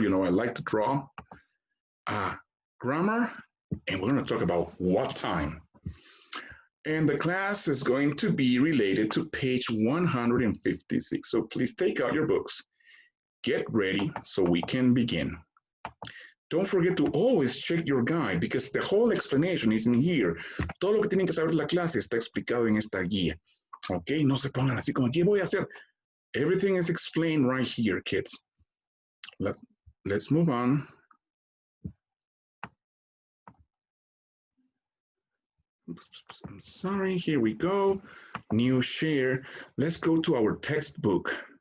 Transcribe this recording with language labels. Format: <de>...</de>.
<en>You know, I like to draw grammar, and we're going to talk about what time. And the class is going to be related to page 156. So please take out your books, get ready so we can begin. Don't forget to always check your guide because the whole explanation is in here.</en> <es>Todo lo que tienen que saber de la clase está explicado en esta guía. Ok, no se pongan así como, ¿qué voy a hacer?</es> <en>Everything is explained right here, kids. Let's move on. I'm sorry, here we go. New share. Let's go to our textbook.</en>